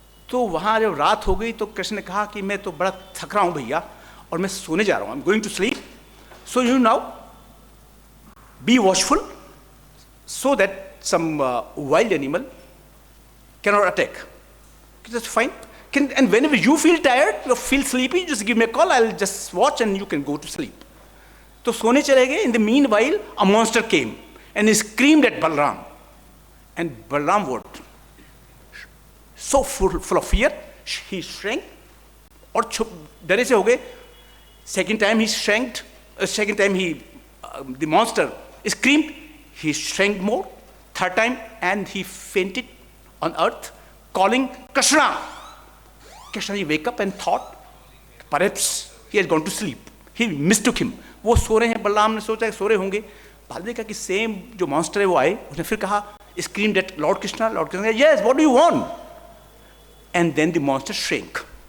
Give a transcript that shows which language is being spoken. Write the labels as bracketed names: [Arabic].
[Hindi] तो वहाँ जब रात हो गई तो कृष्ण ने कहा कि मैं तो बड़ा थक रहा हूँ भैया और मैं सोने जा रहा हूँ, [English] I am going to sleep, so you now be watchful so that some wild animal cannot attack. That's fine. And whenever you feel tired or feel sleepy, just give me a call, I'll just watch and you can go to sleep. [Hindi] तो सोने चले गए. [English] In the meanwhile, a monster came and he screamed at Balram. And Balram what? So full of fear, he shrank [Hindi] और डरे से हो गए. [English] Second time he shrank, second time the monster screamed, he shrank more. Third time, and he fainted on earth, calling Krishna. Krishna he wake up and thought, perhaps he has gone to sleep. He mistook him. [Hindi] वो सो रहे हैं, बलराम ने सोचा सो रहे होंगे. बाद में कहा कि सेम जो मॉन्स्टर है वो आए, उसने फिर कहा, [English] screamed at Lord Krishna. Lord Krishna, yes, what do you want? And then the monster shrank.